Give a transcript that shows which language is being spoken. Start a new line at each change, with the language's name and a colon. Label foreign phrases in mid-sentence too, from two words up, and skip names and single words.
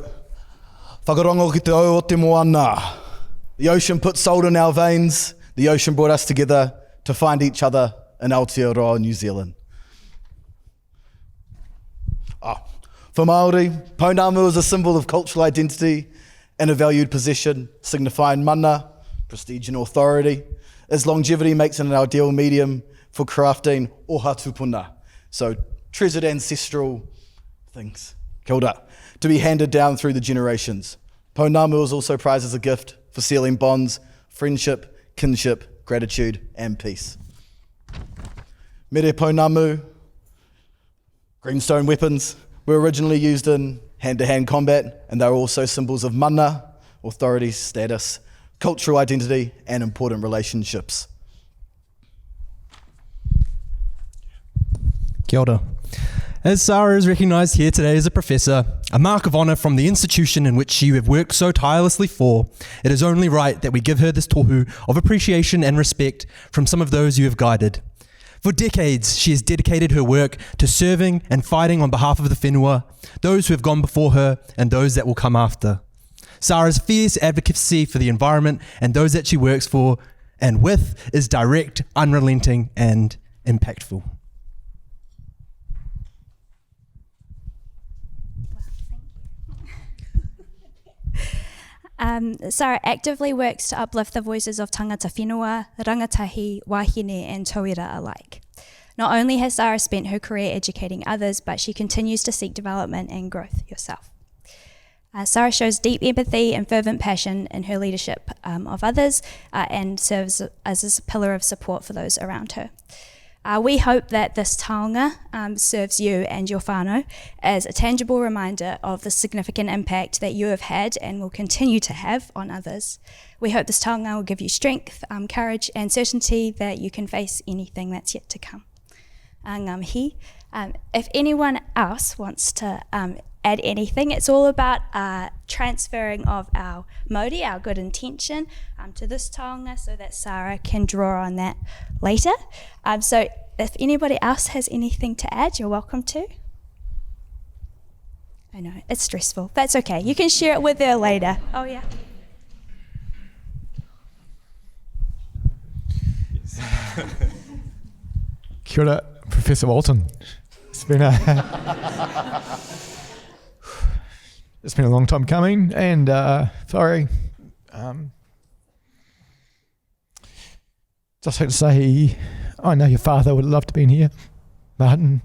Māori: Whakarongo ki te au o te moana.
English: The ocean put salt in our veins. The ocean brought us together to find each other in Aotearoa, New Zealand. For Māori, pounamu is a symbol of cultural identity and a valued possession, signifying mana, prestige and authority, as longevity makes it an ideal medium for crafting
Māori: oha tupuna,
English: so treasured ancestral things,
Māori: kia ora,
English: to be handed down through the generations. Pounamu is also prized as a gift for sealing bonds, friendship, kinship, gratitude and peace.
Māori: Mere pounamu,
English: greenstone weapons, were originally used in hand-to-hand combat, and they were also symbols of mana, authority, status, cultural identity, and important relationships.
Māori: Kia ora.
English: As Sara is recognised here today as a professor, a mark of honour from the institution in which she have worked so tirelessly for, it is only right that we give her this tohu of appreciation and respect from some of those you have guided. For decades, she has dedicated her work to serving and fighting on behalf of the whenua, those who have gone before her and those that will come after. Sara's fierce advocacy for the environment and those that she works for and with is direct, unrelenting and impactful. Sara actively works to uplift the voices of
Māori: tangata whenua, rangatahi, wahine
English: and tauira alike. Not only has Sara spent her career educating others, but she continues to seek development and growth herself. Sara shows deep empathy and fervent passion in her leadership of others and serves as a pillar of support for those around her. We hope that this taonga serves you and your whānau as a tangible reminder of the significant impact that you have had and will continue to have on others. We hope this taonga will give you strength, courage and certainty that you can face anything that's yet to come.
Māori: Ngā mihi.
English: If anyone else wants to add anything, it's all about transferring of our mauri, our good intention, to this taonga so that Sara can draw on that later. So if anybody else has anything to add, you're welcome to. I know, it's stressful. That's okay. You can share it with her later. Oh, yeah.
Māori: Kia ora,
English: Professor Walton. It's been a long time coming, and sorry. Just like to say, I know your father would love to be in here, Martin.